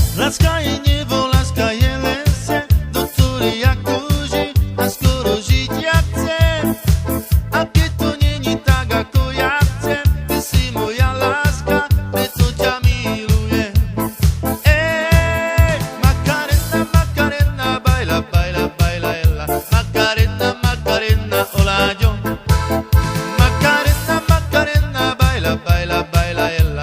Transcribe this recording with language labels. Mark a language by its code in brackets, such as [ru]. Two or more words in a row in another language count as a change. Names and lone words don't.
[sk] Láska je nebo, láska je lese, do ktorej ja túži a skoro žiť ja chcem. A keď to není tak, ako ja chcem, ty si moja láska, preto ťa milujem. [es] Macarena, Macarena, baila, baila, baila, ella. Macarena, Macarena, hola yo. Macarena, Macarena, baila, baila, baila, ella.